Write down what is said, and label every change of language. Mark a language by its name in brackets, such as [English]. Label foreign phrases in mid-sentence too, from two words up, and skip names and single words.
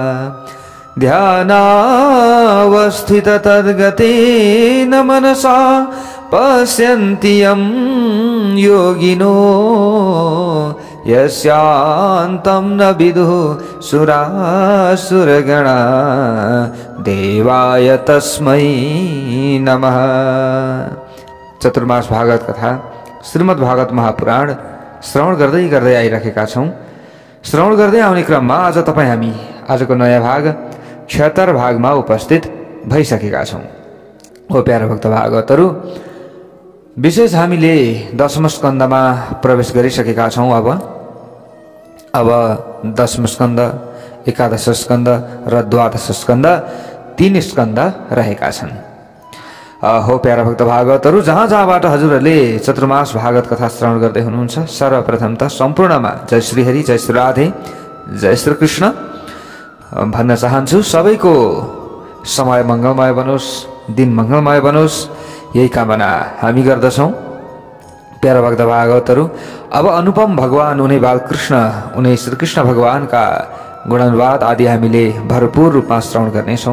[Sanskrit] ध्यानावस्थित तद्गतेन मनसा पश्यन्ति यं योगिनो यस्यान्तं न विदुः सुरासुरगणा देवाय तस्मै नमः। [Nepali] चतुर्मास भागवत कथा श्रीमद् भागवत महापुराण श्रवण गर्दै गर्दै आइराखेका छौं। श्रवण गर्दै आउने क्रममा आज तपाईं हामी आजको नयाँ भाग 76 भागमा उपस्थित भइसकेका छौं। ओ प्यारा भक्त भागवतहरू, विशेष हामीले दशम स्कन्धमा प्रवेश गरिसकेका छौं। अब दशम स्कन्ध, एकादश स्कन्ध र द्वादश स्कन्ध 3 स्कन्ध रहेका छन्। हो प्यारा भक्त भागवतहरू, जहाँ जहाँबाट हजुरहरूले चतुर्मास भागवत कथा श्रवण गर्दै हुनुहुन्छ, सर्वप्रथम त सम्पूर्णमा जय श्री हरि, जय श्री राधे, जय श्री कृष्ण भन्न चाहन्छु। सबैको समय मङ्गलमय बनोस्, दिन मङ्गलमय बनोस्, यही कामना हामी गर्दछौं। प्यारा भक्त भागवतहरू, अब अनुपम भगवान उनी बालकृष्ण, उनी श्रीकृष्ण भगवानका गुणानुवाद आदि हामीले भरपूर रूपमा श्रवण गर्नेछौँ।